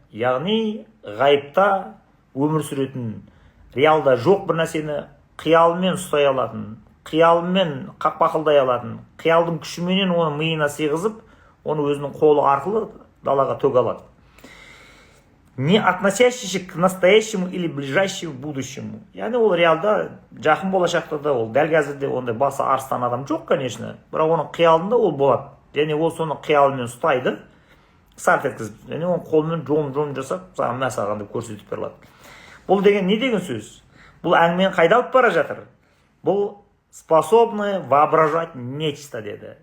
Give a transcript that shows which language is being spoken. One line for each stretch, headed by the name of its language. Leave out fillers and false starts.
Kazakh: Яғни ғайыпта өмір сүретін, реалда жоқ бір нәрсені қиялымен ұстай алатын, қиялымен қақпақылдай алатын, қиялдың күшіменен оны миына сыйғызып, оны өзінің қолы арқылы далаға төге алады.
Russian: Не относящийся к настоящему или ближайшему будущему.
Kazakh: Яғни ол реалда жақын болашақта да ол дәл қазірде ондай басы арыстан адам жоқ, конечно, бірақ оның қиялында ол болады. Және ол соны қиялымен ұстайды, сарт еткізіп, және оны қолмен жон жасап, саған мәсағанды көрсетіп беріледі. Бұл деген не деген сөз? Бұл әңгімені қайда алып бара жатыр? Бұл
Russian: способны воображать нечто
Kazakh: деді.